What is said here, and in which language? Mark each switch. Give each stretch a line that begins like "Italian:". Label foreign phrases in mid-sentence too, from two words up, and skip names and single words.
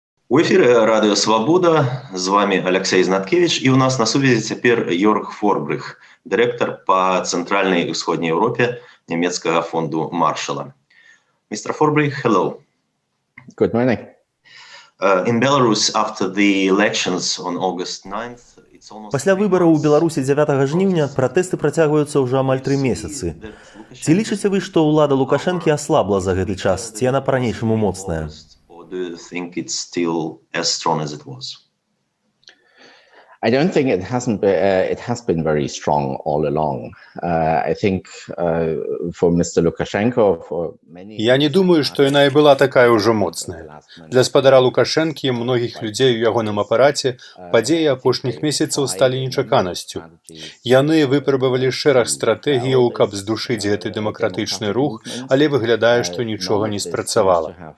Belarusian: У эфіры радыё Свабода, з вами Алексей Знаткевич, і у нас на сувязі цяпер Йорг Форбрых, дырэктар па цэнтральнай і ўсходняй Еўропе нямецкага фонду Маршала.
English: Mr. Forbrich, hello. Good morning. In Belarus, after the elections on August 9th,
Belarusian: Пасля выбараў у Беларусі 9 жніўня пратэсты працягваюцца ўжо амаль 3 месяцы. Ці лічыце вы, што ўлада Лукашэнкі аслабла за гэты час, ці яна па-ранейшаму моцная?
English: Do you think it's still as strong as it was? I don't think it has been very strong all along. I think for Mr. Lukashenko, for many...
Belarusian: Я не думаю, што яна і была такая ўжо моцная. Для спадара Лукашэнкі і многіх людзей у ягоным апараце падзеі апошніх месяцаў сталі нечаканасцю. Яны выпрабавалі шэраг стратэгіяў, каб здушыць гэты дэмакратычны рух, але выглядае, што нічога не спрацавала.